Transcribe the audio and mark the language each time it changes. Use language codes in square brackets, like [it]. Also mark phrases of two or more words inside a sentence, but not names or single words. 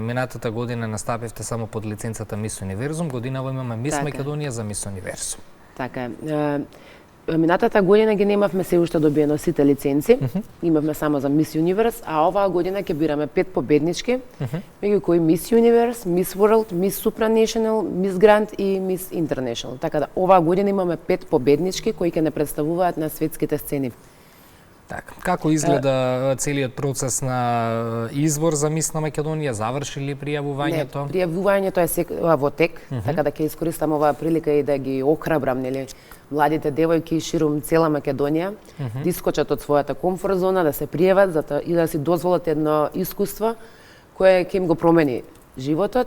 [mk] Минатата година настапивте само под лиценцата Мис Универзум, годинава имаме мис Македонија за мис Универзум. Така е. Минатата година ги немавме се уште добиено сите лиценци, имавме само за Мис Юниверс, а оваа година ќе бираме 5 победнички, меѓу кои Мис Юниверс, Мис Ворлд, Мис Супранационал, Мис Гранд и Мис Интернационал. Така да оваа година имаме 5 победнички кои ќе не представуваат на светските сцени. Така, како изгледа целиот процес на избор за мис на Македонија? Заврши ли пријавувањето? Не, пријавувањето е во тек, така да ќе искористам оваа прилика и да ги охрабрам, нели, младите девојки ширум цела Македонија, да искочат од својата комфорт зона, да се пријават и да си дозволат едно искуство кое ќе им го промени животот.